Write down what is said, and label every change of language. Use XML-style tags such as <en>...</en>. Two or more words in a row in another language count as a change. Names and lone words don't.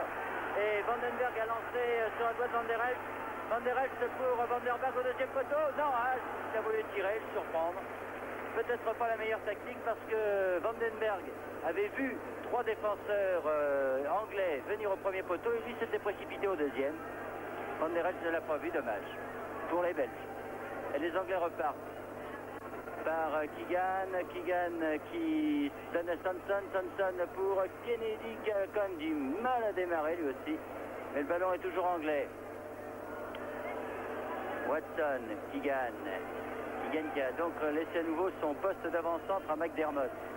<fr>Et Vandenberg a lancé sur la droite Van der Elst. Van der Elst pour Vandenberg au deuxième poteau. Non, il a voulu tirer, le surprendre. Peut-être pas la meilleure tactique parce que Vandenberg avait vu 3 défenseurs anglais venir au premier poteau et lui s'était précipité au deuxième. Van der Elst ne l'a pas vu, dommage. Pour les Belges. Et les Anglais repartent par Keegan qui donne à Sanson pour Kennedy qui a quand même du mal à démarrer lui aussi. Mais le ballon est toujours anglais. Watson, Keegan qui a donc laissé à nouveau son poste d'avant-centre à McDermott.</fr>